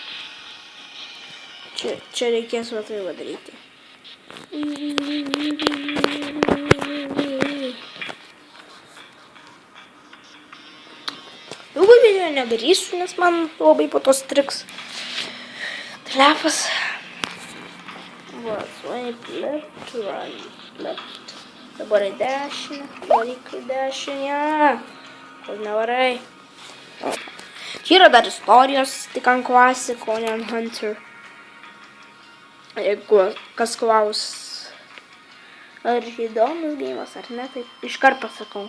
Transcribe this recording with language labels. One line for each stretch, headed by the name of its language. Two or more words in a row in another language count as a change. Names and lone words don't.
Lithuanian: Čia reikės va tai padaryti. Daugiau video nedarysiu, nes man labai po to striks telefas. Va,
English: swipe left, right, left.
Lithuanian: Dabar į dešinę, varyk į dešinę. Kol nevarai. Čia yra dar istorijos, tik ant Classic, o ne ant Hunter. Jeigu kas klaus, ar įdomus gėjimas, ar ne, tai iškart pasakau.